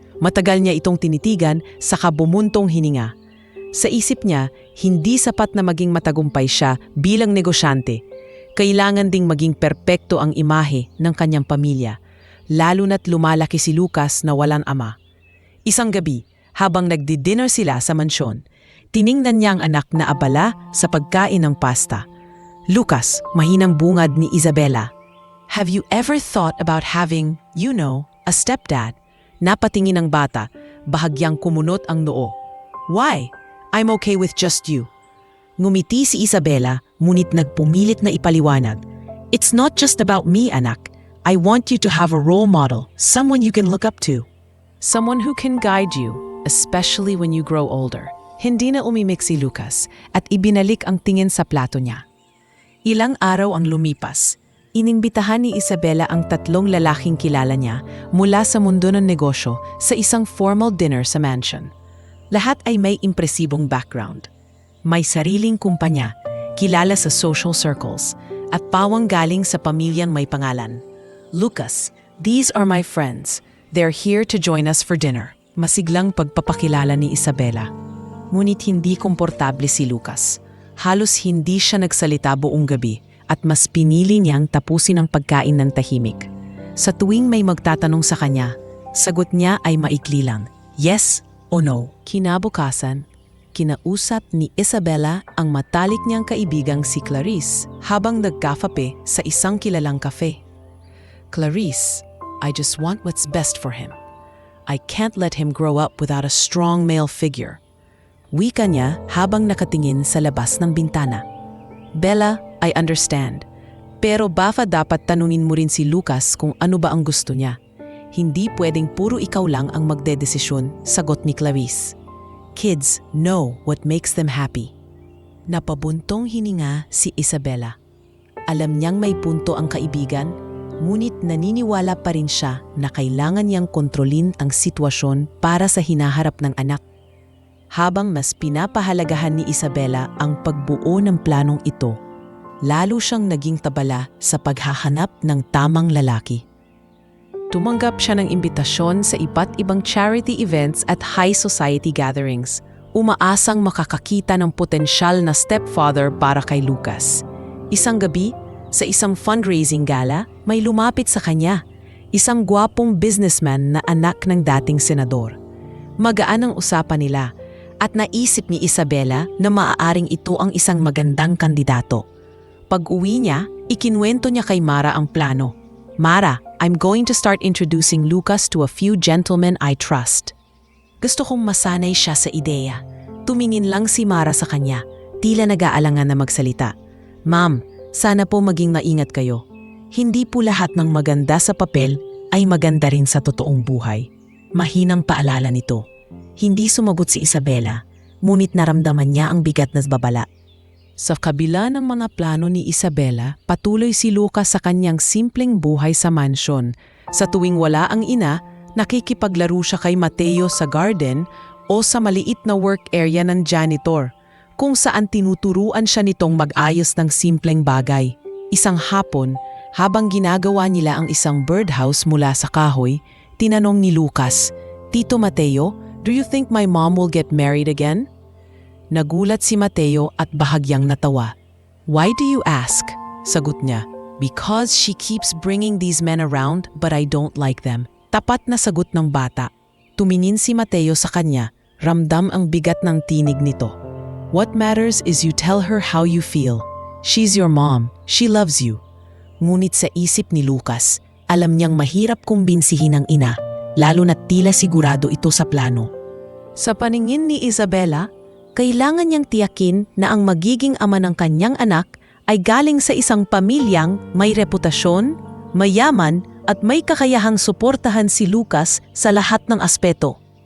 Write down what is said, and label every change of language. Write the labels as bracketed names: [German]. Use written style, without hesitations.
[Filipino] Matagal niya itong tinitigan saka bumuntong hininga. Sa isip niya, hindi sapat na maging matagumpay siya bilang negosyante. Kailangan ding maging perpekto ang imahe ng kanyang pamilya, lalo na't lumalaki si Lucas na walang ama. Isang gabi, habang nagdi-dinner sila sa mansyon, tiningnan niya ang anak na abala sa pagkain ng pasta. [English] "Lucas," [Filipino] mahinang bungad ni [English] Isabela, "have you ever thought about having, a stepdad?" [Filipino] Napatingin ang bata, bahagyang kumunot ang noo. [English] "Why? I'm okay with just you." [Filipino] Ngumiti si Isabela, ngunit nagpumilit na ipaliwanag. [English] "It's not just about me, anak. I want you to have a role model, someone you can look up to. Someone who can guide you, especially when you grow older." [Filipino] Hindi na umimik si Lucas at ibinalik ang tingin sa plato niya. Ilang araw ang lumipas. Inimbitahan ni Isabela ang 3 lalaking kilala niya mula sa mundo ng negosyo sa isang formal dinner sa mansion. Lahat ay may impresibong background. May sariling kumpanya, kilala sa social circles, at pawang galing sa pamilyang may pangalan. [English] "Lucas, these are my friends. They're here to join us for dinner." [Filipino] Masiglang pagpapakilala ni Isabela. Ngunit hindi komportable si Lucas. Halos hindi siya nagsalita buong gabi at mas pinili niyang tapusin ang pagkain ng tahimik. Sa tuwing may magtatanong sa kanya, sagot niya ay maikli lang, yes o no. Kinabukasan, kinausap ni Isabela ang matalik niyang kaibigang si Clarice habang nagkafape sa isang kilalang kafe. [English] Clarice, I just want what's best for him. I can't let him grow up without a strong male figure. [Filipino] Wika niya habang nakatingin sa labas ng bintana. Bella, [English] I understand. [Filipino] Pero baka dapat tanungin mo rin si Lucas kung ano ba ang gusto niya. Hindi pwedeng puro ikaw lang ang magdedesisyon, sagot ni Clarice. [English] Kids know what makes them happy. [Filipino] Napabuntong hininga si Isabela. Alam niyang may punto ang kaibigan, ngunit naniniwala pa rin siya na kailangan niyang kontrolin ang sitwasyon para sa hinaharap ng anak. Habang mas pinapahalagahan ni Isabela ang pagbuo ng planong ito, lalo siyang naging tabala sa paghahanap ng tamang lalaki. Tumanggap siya ng imbitasyon sa iba't ibang charity events at high society gatherings, umaasang makakakita ng potensyal na stepfather para kay Lucas. Isang gabi, sa isang fundraising gala, may lumapit sa kanya, isang gwapong businessman na anak ng dating senador. Magaan ang usapan nila at naisip ni Isabela na maaaring ito ang isang magandang kandidato. Pag-uwi niya, ikinwento niya kay Mara ang plano. [English] Mara, I'm going to start introducing Lucas to a few gentlemen I trust. [Filipino] Gusto kong masanay siya sa ideya. Tumingin lang si Mara sa kanya, tila nag-aalangan na magsalita. Ma'am, sana po maging maingat kayo. Hindi po lahat ng maganda sa papel ay maganda rin sa totoong buhay. Mahinang paalala nito. Hindi sumagot si Isabela, ngunit naramdaman niya ang bigat na babala. Sa kabila ng mga plano ni Isabela, patuloy si Lucas sa kanyang simpleng buhay sa mansyon. Sa tuwing wala ang ina, nakikipaglaro siya kay Mateo sa garden o sa maliit na work area ng janitor, kung saan tinuturuan siya nitong mag-ayos ng simpleng bagay. Isang hapon, habang ginagawa nila ang isang birdhouse mula sa kahoy, tinanong ni Lucas, Tito Mateo, [English] do you think my mom will get married again? [Filipino] Nagulat si Mateo at bahagyang natawa. [English] Why do you ask? [Filipino] Sagot niya. [English] Because she keeps bringing these men around but I don't like them. [Filipino] Tapat na sagot ng bata. Tumingin si Mateo sa kanya, ramdam ang bigat ng tinig nito. [English] What matters is you tell her how you feel. She's your mom. She loves you. [Filipino] Ngunit sa isip ni Lucas, alam niyang mahirap kumbinsihin ang ina, lalo na't tila sigurado ito sa plano. Sa paningin ni Isabela, kailangan niyang tiyakin na ang magiging ama ng kanyang anak ay galing sa isang pamilyang may reputasyon, mayaman at may kakayahang suportahan si Lucas sa lahat ng aspeto.